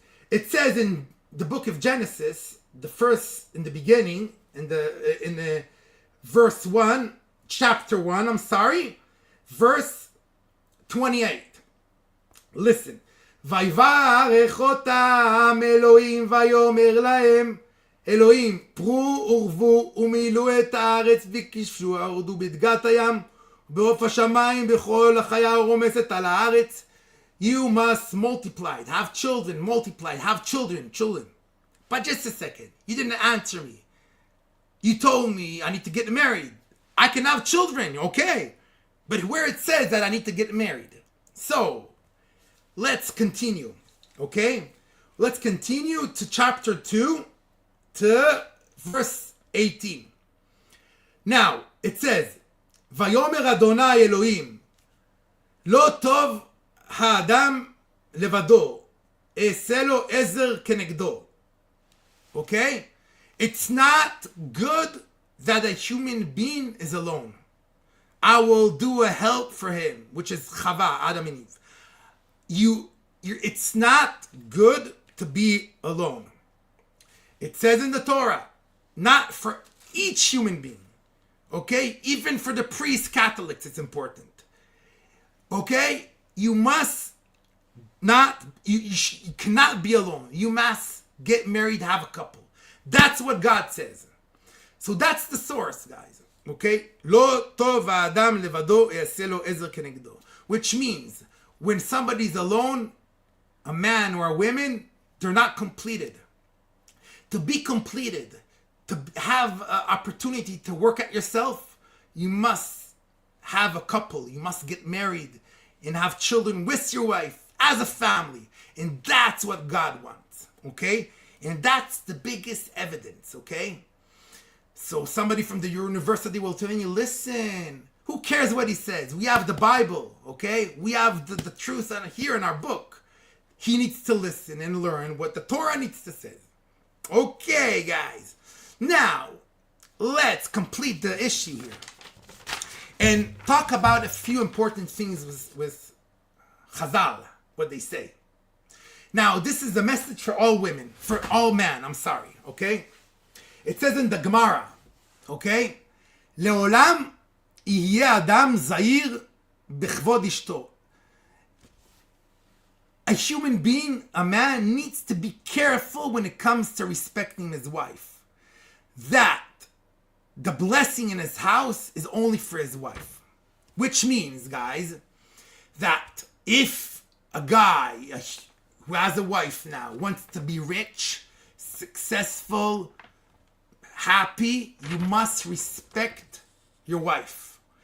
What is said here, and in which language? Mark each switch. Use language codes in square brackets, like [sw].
[en] It says in the book of Genesis, the first, in the beginning, in the verse 1, chapter 1, verse 28. Listen. [he] ויברך אותם אלוהים ויאמר להם אלוהים פרו ורבו ומילאו את הארץ וכבשו הרדו בדגת הים בעוף השמיים בכל החיה הרומסת על הארץ. [en] You must multiply, have children, multiply, have children. But just a second, you didn't answer me. You told me I need to get married. I can have children, okay, but where it says that I need to get married. So let's continue, okay? Let's continue to chapter 2 to verse 18. Now, it says, [he] ויאמר אדוני אלוהים, לא טוב האדם לבדו, אעשה לו עזר כנגדו. [en] Okay? It's not good that a human being is alone. I will do a help for him, which is Chava, Adam and Eve. It's not good to be alone. It says in the Torah, not for each human being. Okay? Even for the priest Catholics, it's important. Okay? You must not, you cannot be alone. You must get married, have a couple. That's what God says. So that's the source, guys. Okay? [he] לא טוב האדם לבדו יעשה לו עזר כנגדו. [en] Which means, when somebody's alone, a man or a woman, they're not completed. To be completed, to have an opportunity to work at yourself, you must have a couple. You must get married and have children with your wife as a family. And that's what God wants. Okay? And that's the biggest evidence. Okay? So somebody from the university will tell you, listen, who cares what he says? We have the Bible, okay? We have the truth here in our book. He needs to listen and learn what the Torah needs to say. Okay, guys. Now, let's complete the issue here and talk about a few important things with Chazal, what they say. Now, this is a message for all women, for all men, I'm sorry, okay? It says in the Gemara, okay? [he] לעולם יהיה אדם זהיר בכבוד אשתו. [en] A human being, a man, needs to be careful when it comes to respecting his wife. That the blessing in his house is only for his wife. Which means, guys, that if a guy who has a wife now wants to be rich, successful, happy, you must respect your wife.